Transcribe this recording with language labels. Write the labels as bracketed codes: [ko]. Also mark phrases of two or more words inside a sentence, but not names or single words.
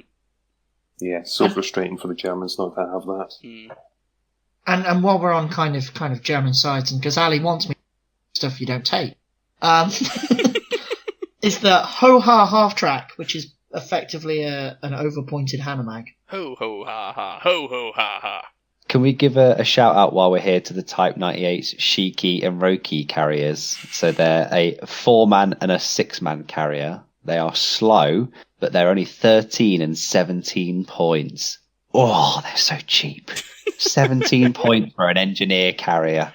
[en] Yeah, so frustrating for the Germans not to have that. Mm. And while we're on kind of German sides, and because Ali wants me stuff you don't take, is the Ho-Ha half-track, which is effectively an over-pointed Hanomag. Ho-ho-ha-ha, ho-ho-ha-ha. Can we give a shout-out while we're here to the Type 98's Shiki and Roki carriers? So they're a 4-man and a 6-man carrier. They are slow, but they're only 13 and 17 points. Oh, they're so cheap. 17 points for an engineer carrier.